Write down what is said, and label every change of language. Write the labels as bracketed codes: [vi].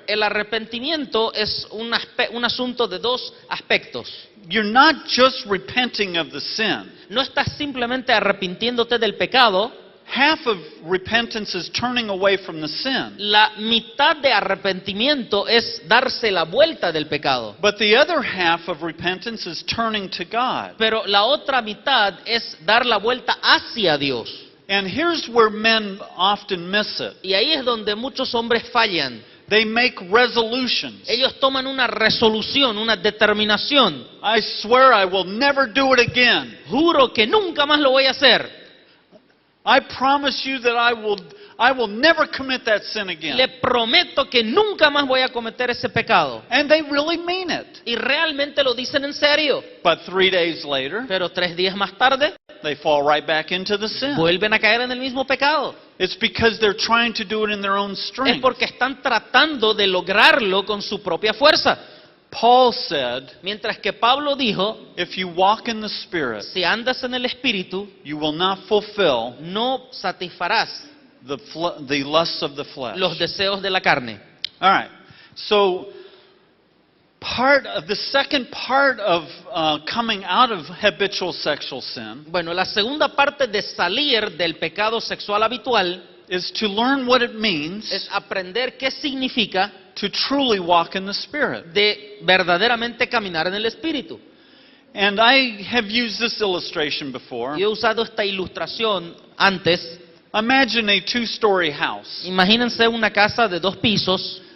[es] el arrepentimiento es un asunto de dos aspectos. [en] You're not just repenting of the sin. [es] No estás simplemente arrepintiéndote del pecado. [en] Half of repentance is turning away from the sin. [es] La mitad de arrepentimiento es darse la vuelta del pecado. [en] But the other half of repentance is turning to God. [es] Pero la otra mitad es dar la vuelta hacia Dios. [en] And here's where men often miss it. [es] Y ahí es donde muchos hombres fallan. [en] They make resolutions. [es] Ellos toman una resolución, una determinación. [en] I swear I will never do it again. [es] Juro que nunca más lo voy a hacer. [en] I promise you that I will never commit that sin again. [es] Le prometo que nunca más voy a cometer ese pecado. [en] And they really mean it. [es] Y realmente lo dicen en serio. [en] But 3 days later, [es] Pero 3 días más tarde, [en] they fall right back into the sin. [es] vuelven a caer en el mismo pecado. [en] It's because they're trying to do it in their own [es] Es [en] strength. [es] porque están tratando de lograrlo con su propia fuerza. [en] Paul said, [es] Mientras que Pablo dijo, [en] if you walk in the Spirit, [es] si andas en el Espíritu, [en] you will not fulfill [es] no satisfarás [en] the lusts of the flesh. [es] los deseos de la carne. [en] All right. So, the second part of coming out of habitual sexual sin [es] Bueno, la segunda parte de salir del pecado sexual habitual [en] is to learn what it means [es] es aprender qué significa [en] to truly walk in the Spirit. [es] de verdaderamente caminar en el Espíritu. [en] And I have used this illustration before. [es] Yo he usado esta ilustración antes. [en] Imagine a two-story house. [es] Imagínense una casa de 2 pisos